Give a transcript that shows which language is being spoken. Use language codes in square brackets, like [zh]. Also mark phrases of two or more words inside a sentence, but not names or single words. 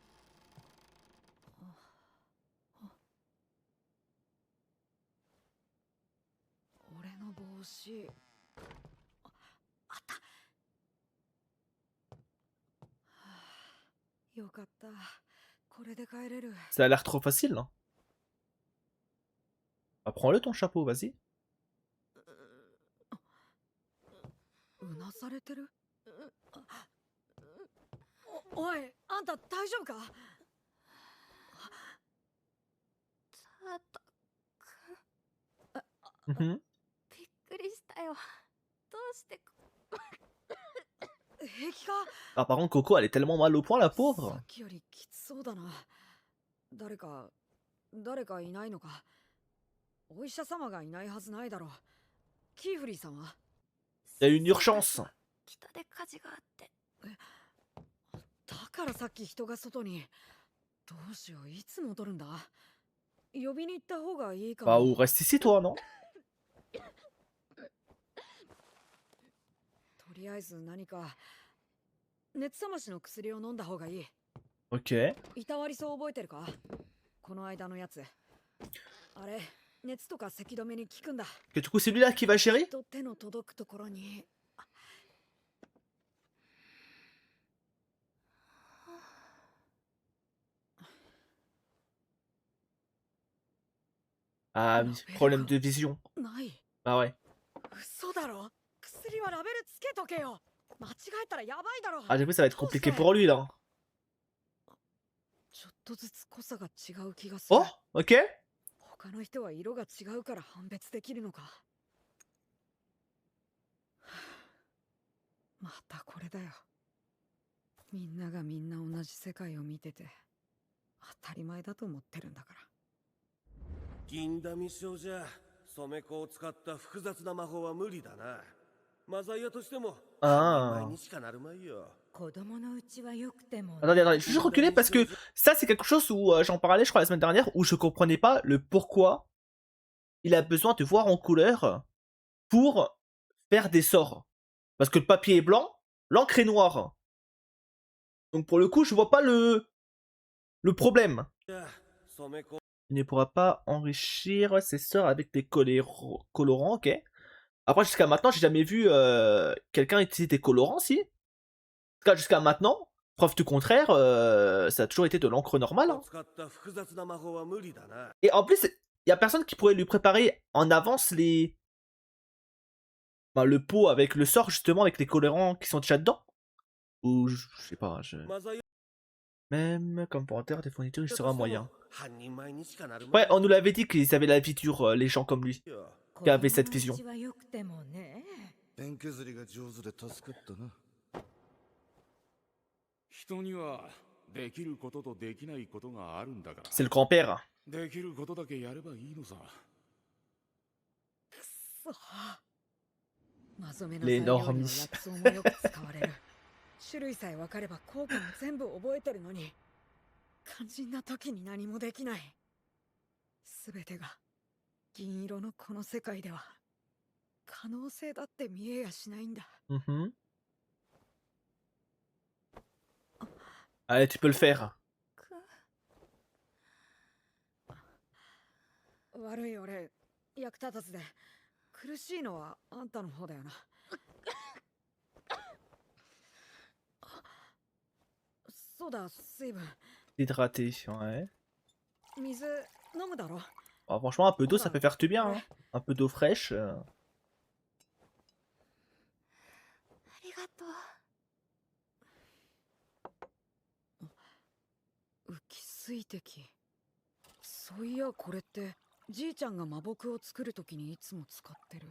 [ja] 俺の帽子。あった。はあ、よかった。これで帰れる。 [fr] Ça a l'air trop facile, non? Bah, prends-le ton chapeau, vas-y. [ja] うなされてる。おい、あんた大丈夫か？ザータくん、 Mhm. びっくりしたよ。どうして平気か？ [fr] Ah, par contre, Coco, elle est tellement mal au point, la [ja] さ [fr] pauvre. [ja] っきよりきつそうだな。誰かいないのか？お医者様がいないはずないだろう。キーフリーさんは？ [fr] Il y a une urgence. [ja] 北で火事があって。だからさっき人が外に。どうしよう、いつ戻るんだ？呼びに行った方がいいか [fr] Bah, [ja] も。 [fr] ou reste ici, toi, non? [ja] とりあえず何か熱冷ましの薬を飲んだ方がいい。 [fr] Ok. [ja] いたわりそう覚えてるか？この間のやつ。あれ、熱とか咳止めに効くんだ。 [fr] Que du coup, c'est lui là qui va gérer? [ja] と手の届くところに。 [fr] Ah oui, problème de vision. [ja] ない。 [fr] Bah ouais. [ja] 嘘だろ。薬はラベルつけとけよ。間違えたらやばいだろ。 [fr] Ah, j'ai vu, ça va être compliqué pour lui, là. [ja] ちょっとずつ濃さが違う気がする。 [fr] Oh, ok. [ja] 他の人は色が違うから判別できるのか。またこれだよ。みんながみんな同じ世界を見てて当たり前だと思ってるんだから。銀陀美少じゃ染め粉を使った複雑な魔法は無理だな。マザイアとしてもあー前にしかなるまいよ。 [fr] Attendez, attendez, je vais juste reculer parce que ça, c'est quelque chose où j'en parlais, je crois, la semaine dernière, où je comprenais pas le pourquoi il a besoin de voir en couleur pour faire des sorts. Parce que le papier est blanc, l'encre est noire. Donc pour le coup, je vois pas le problème. [ja] じゃあ染め粉 [fr] Il ne pourra pas enrichir ses sorts avec des colorants, ok. Après, jusqu'à maintenant, j'ai jamais vu quelqu'un utiliser des colorants, si. En tout cas, jusqu'à maintenant, preuve du contraire, ça a toujours été de l'encre normale. [ja] を [fr] Hein. [ja] 使った複雑な魔法は無理だな。 [fr] Et en plus, il y a personne qui pourrait lui préparer en avance les... Bah, le pot avec le sort, justement, avec les colorants qui sont déjà dedans. Ou je sais pas, [ja] マザイ [fr] Même comme porteur des fournitures, il [ja] ア [fr] sera [ja] としても [fr] moyen. [ja] 半人前にしかなるま [fr] Ouais, [ja] い [fr] on nous l'avait dit qu'ils avaient la vie dure, les gens comme lui. [ja] よ。 [fr] qui avait cette vision. [ja] 心持ちは良くてもね。ペン削りが上手で助かったな。人にはできることとできないことがあるんだから。 [fr] C'est le grand-père. [ja] できることだけやればいいのさ。そうまぞめなレ材料にはノーミ薬草もよく使われる。種類さえ分かれば効果も全部覚えてるのに、肝心な時に何もできない。全てが銀色のこの世界では可能性だって見えやしないんだ。 [fr] Mhm. Allez, tu peux le faire. [ja] 悪い俺、役立たずで苦しいのはあんたの方だよな。そうだ、水分。 [fr] Hydraté, ouais. [ja] 水飲むだろ。 [fr] Oh, franchement, un peu d'eau, ça peut faire du bien. Hein. Un peu d'eau fraîche. [ja] ありがとう。浮き水滴。そういやこれってじいちゃんが魔木を作るときにいつも使ってる。